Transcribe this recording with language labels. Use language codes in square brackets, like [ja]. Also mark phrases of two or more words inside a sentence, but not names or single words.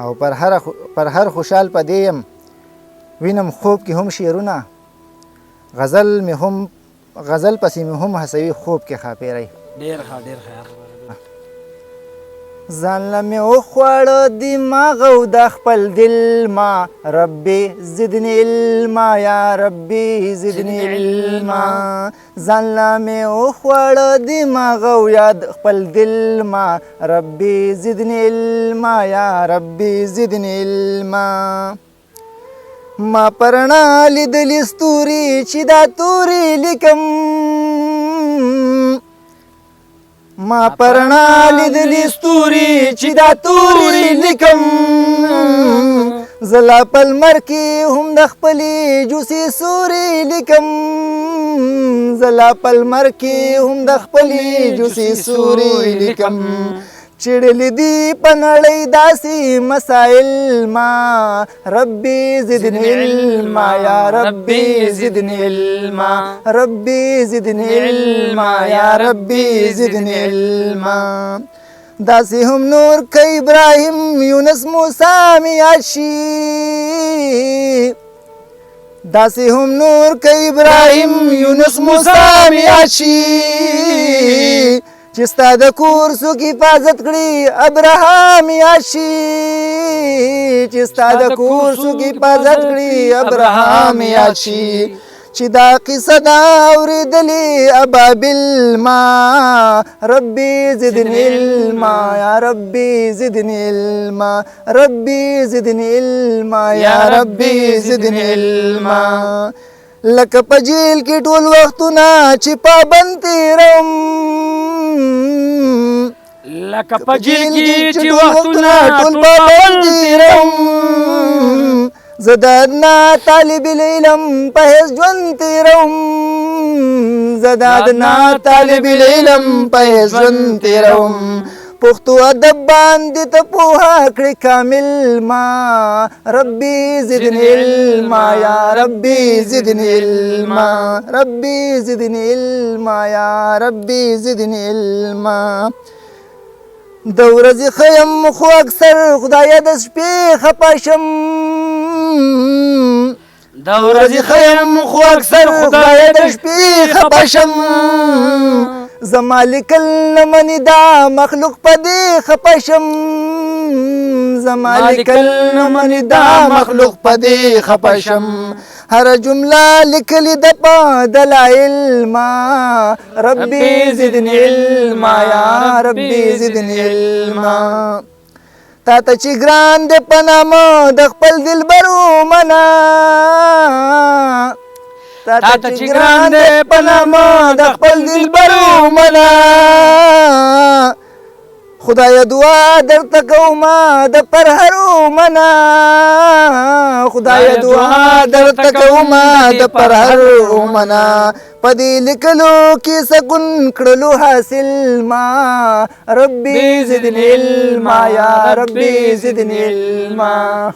[ps] او پر هره خو-، پر هر خوشحال په دې یم، وینم خوب کې هم شعرونه. غزل مې هم، غزل پسې مې هم هڅوي خوب کې ښاپېری. ډېر ښه، ډېر ښه. ځان له مې وخوړه دماغ او د خپل دل ما، [ar] ربي زدني علما، یا ربي زدني علما. [ps] ځان له مې وخوړه دماغ او یا د خپل دل ما، [ar] ربي زدني علما، یا ربي زدني علما. [ps] ما پرنا لیدلې ستوري چې دا توري لیکم. ما پرنا لیدلې ستوري چې دا توري لیکم. زه لا په لمر کې هم د خپلې جوسې سوري لیکم. زه لا په لمر کې هم د خپلې جوسې سوري لیکم. چړلې دي په نړۍ داسې مسائل ما، [ar] ربي زدني علما، یا ربي زدني علما، ربي زدني علما، یا ربي زدني علما. [ps] داسې هم نور که ابراهیم یونس موسی مې یاد شي، داسې هم نور که ابراهیم یونس موسی مې یاد شي، چې ستا د کور څوک حفاظت کړي ابراهام یاد شي، چې ستا د کور څوک حفاظت کړي ابراهام یاد شي، چې دا قصه دا اورېدلې ابابیل ما، [ar] ربي زدني علما، یا ربي زدني علما، ربي زدني علما، یا ربي زدني علما. [ps] لکه په جیل کې ټول وختونه چې پابند تېروم، لکه په جیل کې چې ټول وختونه وختونه ټول ټول پابند پابند تېروم. تېروم. زه د ادنا [ar] طالب العلم [ps] په حیث ژوند تېروم، زه د ادنا [ar] طالب العلم [ps] په حیث ژوند تېروم. پښتو ادب باندې ته پوهه کړې کامل ما، [ar] ربي زدني علما، یا ربي زدني علما، ربي زدني علما، یا ربي زدني علما. [ps] د ورځې ښه یم خو اکثر خدایه د شپې خپه شم، د ورځې ښه یم خو اکثر خدایه د شپې خپه شم. زما لیکل نه مني دا مخلوق په دې خپه شم، زما لیکل نه مني دا مخلوق په دې خپه شم. هره جمله لیکلې ده په دلایل ما، [ar] ربي زدني علما، یا ربي زدني علما. [ps] تا ته چې ګران دی په نامه د خپل دلبر ومنه. تا ته چې ګران دی په نامه د خپل دلبر ومنه. خدای دعا درته کومه د پرهر ومنه. خدای دعا درته کومه د پرهر ومنه. په دې لیکلو کې سکون کړلو حاصل ما. [ar] ربي زدني علما، یا ربي زدني علما.